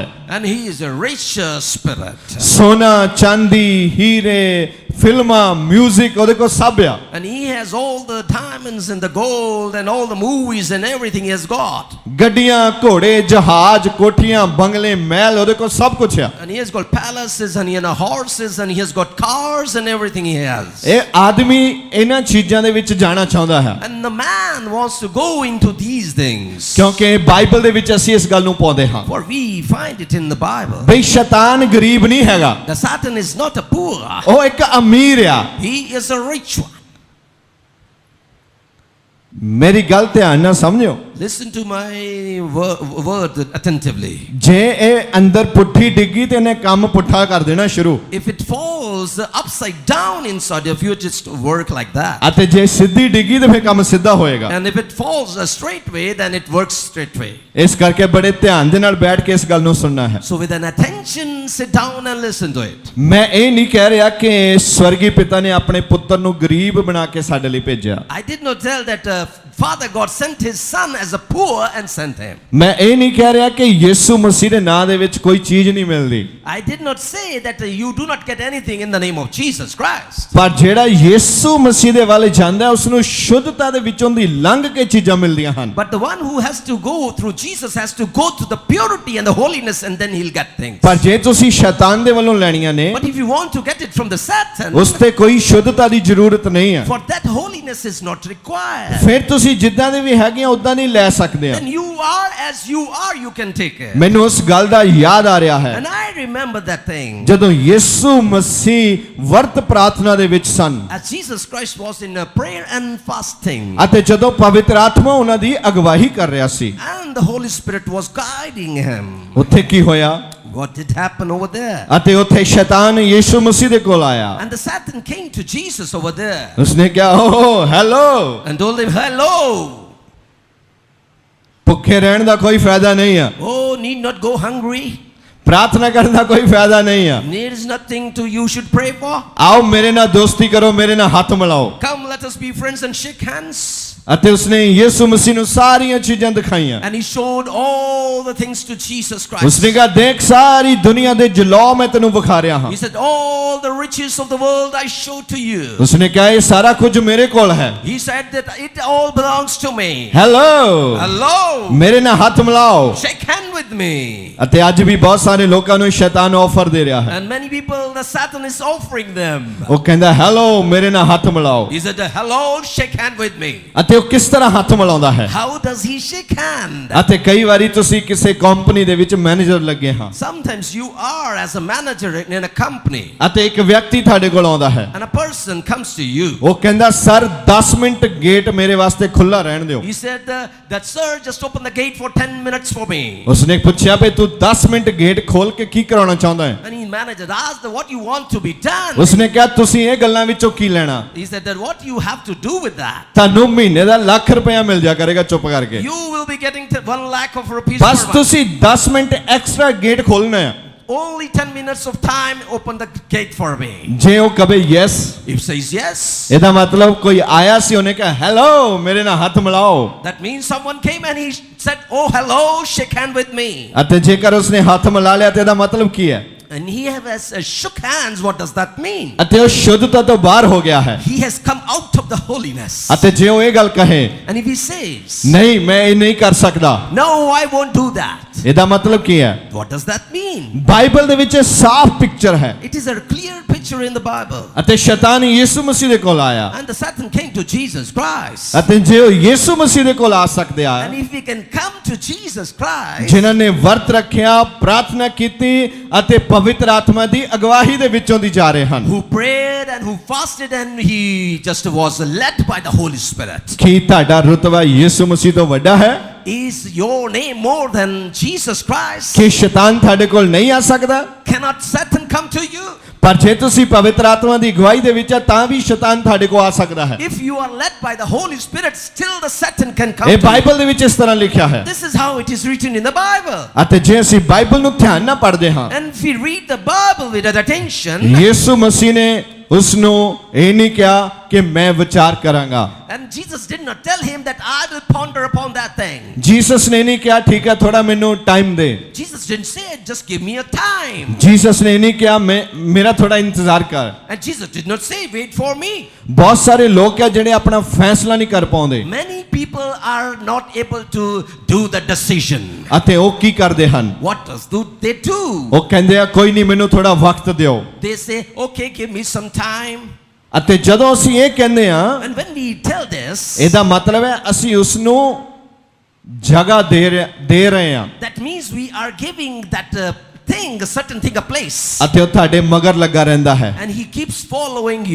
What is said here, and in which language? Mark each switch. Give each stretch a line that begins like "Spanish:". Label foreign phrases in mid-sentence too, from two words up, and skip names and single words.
English: And he is a rich spirit.
Punjabi: ਸੋਨਾ, ਚਾਂਦੀ, ਹੀਰੇ, ਫਿਲਮਾਂ, 뮤직 ਉਹਦੇ ਕੋਲ ਸਭ ਆ।
English: And he has all the diamonds and the gold and all the movies and everything he has got.
Punjabi: ਗੱਡੀਆਂ, ਘੋੜੇ, ਜਹਾਜ਼, ਕੋਠੀਆਂ, ਬੰਗਲੇ, ਮਹਿਲ ਉਹਦੇ ਕੋਲ ਸਭ ਕੁਝ ਆ।
English: And he has got palaces and he has horses and he has got cars and everything he has.
Punjabi: ਇਹ ਆਦਮੀ ਇਹਨਾਂ ਚੀਜ਼ਾਂ ਦੇ ਵਿੱਚ ਜਾਣਾ ਚਾਹੁੰਦਾ ਹੈ
English: And the man wants to go into these things.
Punjabi: ਕਿਉਂਕਿ ਬਾਈਬਲ ਦੇ ਵਿੱਚ ਅਸੀਂ ਇਸ ਗੱਲ ਨੂੰ ਪਾਉਂਦੇ ਹਾਂ
English: For we find it in the Bible.
Punjabi: ਬਈ ਸ਼ੈਤਾਨ ਗਰੀਬ ਨਹੀਂ ਹੈਗਾ,
English: The Satan is not a poor.
Punjabi: ਉਹ ਇੱਕ ਅਮੀਰ ਆ।
English: He is a rich one.
Punjabi: ਮੇਰੀ ਗੱਲ ਧਿਆਨ ਨਾਲ ਸਮਝਿਓ,
English: Listen to my word attentively.
Punjabi: ਜੇ ਇਹ ਅੰਦਰ ਪੁੱਠੀ ਡਿੱਗੀ ਤੇ ਇਹਨੇ ਕੰਮ ਪੁੱਠਾ ਕਰ ਦੇਣਾ ਸ਼ੁਰੂ,
English: If it falls upside down inside of you, just work like that.
Punjabi: ਅਤੇ ਜੇ ਸਿੱਧੀ ਡਿੱਗੀ ਤੇ ਫਿਰ ਕੰਮ ਸਿੱਧਾ ਹੋਏਗਾ।
English: And if it falls a straight way, then it works straight way.
Punjabi: ਇਸ ਕਰਕੇ ਬੜੇ ਧਿਆਨ ਦੇ ਨਾਲ ਬੈਠ ਕੇ ਇਸ ਗੱਲ ਨੂੰ ਸੁਣਨਾ ਹੈ।
English: So with an attention, sit down and listen to it.
Punjabi: ਮੈਂ ਇਹ ਨਹੀਂ ਕਹਿ ਰਿਹਾ ਕਿ ਸਵਰਗੀ ਪਿਤਾ ਨੇ ਆਪਣੇ ਪੁੱਤਰ ਨੂੰ ਗਰੀਬ ਬਣਾ ਕੇ ਸਾਡੇ ਲਈ ਭੇਜਿਆ।
English: I did not tell that Father God sent his son as a poor and sent him.
Punjabi: ਮੈਂ ਇਹ ਨਹੀਂ ਕਹਿ ਰਿਹਾ ਕਿ ਯਿਸੂ ਮਸੀਹ ਦੇ ਨਾਂ ਦੇ ਵਿੱਚ ਕੋਈ ਚੀਜ਼ ਨਹੀਂ ਮਿਲਦੀ।
English: I did not say that you do not get anything in the name of Jesus Christ.
Punjabi: ਪਰ ਜਿਹੜਾ ਯਿਸੂ ਮਸੀਹ ਦੇ ਵੱਲ ਜਾਂਦਾ ਹੈ ਉਸ ਨੂੰ ਸ਼ੁੱਧਤਾ ਦੇ ਵਿੱਚੋਂ ਦੀ ਲੰਘ ਕੇ ਚੀਜ਼ਾਂ ਮਿਲਦੀਆਂ ਹਨ।
English: But the one who has to go through Jesus has to go to the purity and the holiness and then he'll get things.
Punjabi: ਪਰ ਜੇ ਤੁਸੀਂ ਸ਼ੈਤਾਨ ਦੇ ਵੱਲੋਂ ਲੈਣੀਆਂ ਨੇ
English: But if you want to get it from the Satan,
Punjabi: ਉਸ ਤੇ ਕੋਈ ਸ਼ੁੱਧਤਾ ਦੀ ਜ਼ਰੂਰਤ ਨਹੀਂ ਹੈ।
English: for that holiness is not required.
Punjabi: ਫਿਰ ਤੁਸੀਂ ਜਿੱਦਾਂ ਦੇ ਵੀ ਹੈਗੇ ਆ ਉਦਾਂ ਨਹੀਂ ਲੈ ਸਕਦੇ ਆ।
English: Then you are as you are, you can take it.
Punjabi: ਮੈਨੂੰ ਉਸ ਗੱਲ ਦਾ ਯਾਦ ਆ ਰਿਹਾ ਹੈ
English: And I remember that thing.
Punjabi: ਜਦੋਂ ਯਿਸੂ ਮਸੀਹ ਵਰਤ ਪ੍ਰਾਰਥਨਾ ਦੇ ਵਿੱਚ ਸਨ
English: As Jesus Christ was in a prayer and fasting.
Punjabi: ਅਤੇ ਜਦੋਂ ਪਵਿੱਤਰ ਆਤਮਾ ਉਹਨਾਂ ਦੀ ਅਗਵਾਈ ਕਰ ਰਿਹਾ ਸੀ,
English: And the Holy Spirit was guiding him.
Punjabi: ਉੱਥੇ ਕੀ ਹੋਇਆ?
English: What did happen over there?
Punjabi: ਅਤੇ ਉੱਥੇ ਸ਼ੈਤਾਨ ਯਿਸੂ ਮਸੀਹ ਦੇ ਕੋਲ ਆਇਆ।
English: And the Satan came to Jesus over there
Punjabi: ਉਸਨੇ ਕਿਹਾ ਓ ਹੈਲੋ,
English: and told him, hello.
Punjabi: ਭੁੱਖੇ ਰਹਿਣ ਦਾ ਕੋਈ ਫਾਇਦਾ ਨਹੀਂ ਆ,
English: Oh, need not go hungry.
Punjabi: ਪ੍ਰਾਰਥਨਾ ਕਰਨ ਦਾ ਕੋਈ ਫਾਇਦਾ ਨਹੀਂ ਆ,
English: There is nothing to you should pray for.
Punjabi: ਆਓ ਮੇਰੇ ਨਾਲ ਦੋਸਤੀ ਕਰੋ, ਮੇਰੇ ਨਾਲ ਹੱਥ ਮਿਲਾਓ।
English: Come, let us be friends and shake hands.
Punjabi: ਅਤੇ ਉਸਨੇ ਯਿਸੂ ਮਸੀਹ ਨੂੰ ਸਾਰੀਆਂ ਚੀਜ਼ਾਂ ਦਿਖਾਈਆਂ।
English: And he showed all the things to Jesus Christ.
Punjabi: ਉਸਨੇ ਕਿਹਾ ਦੇਖ ਸਾਰੀ ਦੁਨੀਆ ਦੇ ਜਲੌ ਮੈਂ ਤੈਨੂੰ ਵਿਖਾ ਰਿਹਾ ਹਾਂ।
English: He said, all the riches of the world I show to you.
Punjabi: ਉਸਨੇ ਕਿਹਾ ਇਹ ਸਾਰਾ ਕੁਝ ਮੇਰੇ ਕੋਲ ਹੈ।
English: He said that it all belongs to me.
Punjabi: ਹੈਲੋ,
English: Hello.
Punjabi: ਮੇਰੇ ਨਾਲ ਹੱਥ ਮਿਲਾਓ।
English: Shake hand with me.
Punjabi: ਅਤੇ ਅੱਜ ਵੀ ਬਹੁਤ ਸਾਰੇ ਲੋਕਾਂ ਨੂੰ ਸ਼ੈਤਾਨ ਆਫਰ ਦੇ ਰਿਹਾ ਹੈ।
English: And many people, the Satan is offering them.
Punjabi: ਉਹ ਕਹਿੰਦਾ ਹੈਲੋ, ਮੇਰੇ ਨਾਲ ਹੱਥ ਮਿਲਾਓ।
English: He said, hello, shake hand with me.
Punjabi: ਅਤੇ ਉਹ ਕਿਸ ਤਰ੍ਹਾਂ ਹੱਥ ਮਿਲਾਉਂਦਾ ਹੈ?
English: How does he shake hand?
Punjabi: ਅਤੇ ਕਈ ਵਾਰੀ ਤੁਸੀਂ ਕਿਸੇ ਕੰਪਨੀ ਦੇ ਵਿੱਚ ਮੈਨੇਜਰ ਲੱਗੇ ਹਾਂ
English: Sometimes you are as a manager in a company,
Punjabi: ਅਤੇ ਇੱਕ ਵਿਅਕਤੀ ਤੁਹਾਡੇ ਕੋਲ ਆਉਂਦਾ ਹੈ।
English: and a person comes to you.
Punjabi: ਉਹ ਕਹਿੰਦਾ ਸਰ 10
English: minute gate
Punjabi: ਮੇਰੇ ਵਾਸਤੇ ਖੁੱਲਾ ਰਹਿਣ ਦਿਓ।
English: He said that sir, just open the gate for 10 minutes for me.
Punjabi: ਉਸਨੇ ਪੁੱਛਿਆ ਵੀ ਤੂੰ 10
English: minute gate
Punjabi: ਖੋਲ ਕੇ ਕੀ ਕਰਾਉਣਾ ਚਾਹੁੰਦਾ ਹੈ?
English: And the manager asked what you want to be done.
Punjabi: ਉਸਨੇ ਕਿਹਾ ਤੁਸੀਂ ਇਹ ਗੱਲਾਂ ਵਿੱਚੋਂ ਕੀ ਲੈਣਾ?
English: He said that what you have to do with that.
Punjabi: ਤੁਹਾਨੂੰ ਮਹੀਨੇ ਦਾ ਲੱਖ ਰੁਪਇਆ ਮਿਲ ਜਾ ਕਰੇਗਾ ਚੁੱਪ ਕਰਕੇ।
English: You will be getting 1 lakh of rupees
Punjabi: ਬਸ
English: per month.
Punjabi: ਤੁਸੀਂ 10
English: minute extra gate
Punjabi: ਖੋਲਣਾ ਹੈ।
English: Only 10 minutes of time, open the gate for me.
Punjabi: ਜੇ ਉਹ ਕਵੇ ਯੈਸ,
English: If says yes,
Punjabi: ਇਹਦਾ ਮਤਲਬ ਕੋਈ ਆਇਆ ਸੀ, ਉਹਨੇ ਕਿਹਾ ਹੈਲੋ ਮੇਰੇ ਨਾਲ ਹੱਥ ਮਿਲਾਓ।
English: that means someone came and he said, oh hello, shake hand with me.
Punjabi: ਅਤੇ ਜੇਕਰ ਉਸਨੇ ਹੱਥ ਮਿਲਾ ਲਿਆ ਤੇ ਇਹਦਾ ਮਤਲਬ ਕੀ ਹੈ?
English: And he has shook hands. What does that mean?
Punjabi: ਅਤੇ ਉਹ ਸ਼ੁੱਧਤਾ ਤੋਂ ਬਾਹਰ ਹੋ ਗਿਆ ਹੈ।
English: He has come out of the holiness.
Punjabi: ਅਤੇ ਜੇ ਉਹ ਇਹ ਗੱਲ ਕਹੇ
English: And if he says,
Punjabi: ਨਹੀਂ ਮੈਂ ਇਹ ਨਹੀਂ ਕਰ ਸਕਦਾ,
English: no, I won't do that.
Punjabi: ਇਹਦਾ ਮਤਲਬ ਕੀ ਹੈ?
English: What does that mean?
Punjabi: ਬਾਈਬਲ ਦੇ ਵਿੱਚ ਸਾਫ਼ ਪਿਕਚਰ ਹੈ।
English: It is a clear picture in the Bible.
Punjabi: ਅਤੇ ਸ਼ੈਤਾਨ ਯਿਸੂ ਮਸੀਹ ਦੇ ਕੋਲ ਆਇਆ।
English: And the Satan came to Jesus Christ.
Punjabi: ਅਤੇ ਜੇ ਉਹ ਯਿਸੂ ਮਸੀਹ ਦੇ ਕੋਲ ਆ ਸਕਦੇ ਆ,
English: And if we can come to Jesus Christ,
Punjabi: ਜਿਨ੍ਹਾਂ ਨੇ ਵਰਤ ਰੱਖਿਆ, ਪ੍ਰਾਰਥਨਾ ਕੀਤੀ ਅਤੇ ਪਵਿੱਤਰ ਆਤਮਾ ਦੀ ਅਗਵਾਈ ਦੇ ਵਿੱਚੋਂ ਦੀ ਜਾ ਰਹੇ ਹਨ,
English: who prayed and who fasted and he just was led by the Holy Spirit,
Punjabi: ਕੀ ਤੁਹਾਡਾ ਰੁਤਬਾ ਯਿਸੂ ਮਸੀਹ ਤੋਂ ਵੱਡਾ ਹੈ?
English: is your name more than Jesus Christ?
Punjabi: ਕਿ ਸ਼ੈਤਾਨ ਤੁਹਾਡੇ ਕੋਲ ਨਹੀਂ ਆ ਸਕਦਾ?
English: Cannot Satan come to you?
Punjabi: ਪਰ ਜੇ ਤੁਸੀਂ ਪਵਿੱਤਰ ਆਤਮਾ ਦੀ ਅਗਵਾਈ ਦੇ ਵਿੱਚ ਆ ਤਾਂ ਵੀ ਸ਼ੈਤਾਨ ਤੁਹਾਡੇ ਕੋਲ ਆ ਸਕਦਾ ਹੈ।
English: If you are led by the Holy Spirit, still the Satan can come
Punjabi: ਇਹ
English: to you.
Punjabi: ਬਾਈਬਲ ਦੇ ਵਿੱਚ ਇਸ ਤਰ੍ਹਾਂ ਲਿਖਿਆ ਹੈ।
English: This is how it is written in the Bible.
Punjabi: ਅਤੇ ਜੇ ਅਸੀਂ ਬਾਈਬਲ ਨੂੰ ਧਿਆਨ ਨਾਲ ਪੜ੍ਹਦੇ ਹਾਂ,
English: And if we read the Bible with attention,
Punjabi: ਯਿਸੂ ਮਸੀਹ ਨੇ ਉਸ ਨੂੰ ਇਹ ਨਹੀਂ ਕਿਹਾ ਕਿ ਮੈਂ ਵਿਚਾਰ ਕਰਾਂਗਾ।
English: and Jesus did not tell him that I will ponder upon that thing.
Punjabi: ਜੀਸਸ ਨੇ ਨਹੀਂ ਕਿਹਾ ਠੀਕ ਹੈ ਥੋੜਾ ਮੈਨੂੰ ਟਾਈਮ ਦੇ।
English: Jesus didn't say, just give me a time.
Punjabi: ਜੀਸਸ ਨੇ ਨਹੀਂ ਕਿਹਾ ਮੇਰਾ ਥੋੜਾ ਇੰਤਜ਼ਾਰ ਕਰ।
English: And Jesus did not say, wait for me.
Punjabi: ਬਹੁਤ ਸਾਰੇ ਲੋਕ ਆ ਜਿਹੜੇ ਆਪਣਾ ਫੈਸਲਾ ਨਹੀਂ ਕਰ ਪਾਉਂਦੇ
English: Many people are not able to do the decision.
Punjabi: ਅਤੇ ਉਹ ਕੀ ਕਰਦੇ ਹਨ?
English: What they do?
Punjabi: ਉਹ ਕਹਿੰਦੇ ਆ ਕੋਈ ਨਹੀਂ ਮੈਨੂੰ ਥੋੜਾ ਵਕਤ ਦਿਓ।
English: They say, okay, give me some time.
Punjabi: ਅਤੇ ਜਦੋਂ ਅਸੀਂ ਇਹ ਕਹਿੰਦੇ ਆ,
English: And when we tell this,
Punjabi: ਇਹਦਾ ਮਤਲਬ ਹੈ ਅਸੀਂ ਉਸ ਨੂੰ ਜਗ੍ਹਾ ਦੇ ਰਹੇ ਹਾਂ
English: that means we are giving that thing, a certain thing, a place.
Punjabi: ਅਤੇ ਉਹ ਤੁਹਾਡੇ ਮਗਰ ਲੱਗਾ ਰਹਿੰਦਾ ਹੈ,
English: And he keeps following you.